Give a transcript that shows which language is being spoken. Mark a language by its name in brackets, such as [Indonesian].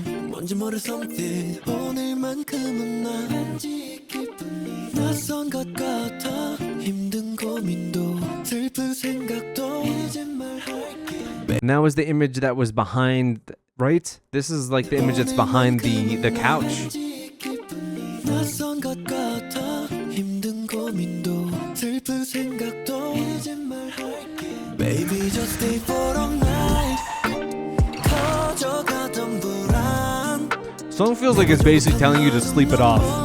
[Korean] 뭔지 모를 something 오늘만큼은 나 왠지 기분이 낯선 것 같아 힘든 고민도 슬픈 생각도 이제 말할게. [English] And that was the image that was behind, right? This is like the image that's behind the couch. [Korean] 낯선 것 같아 힘든 고민도 슬픈 생각도 이제 말할게. [English] Baby just stay for a night [Korean] 커져가던 불안. [English] Song feels like it's basically telling you to sleep it off.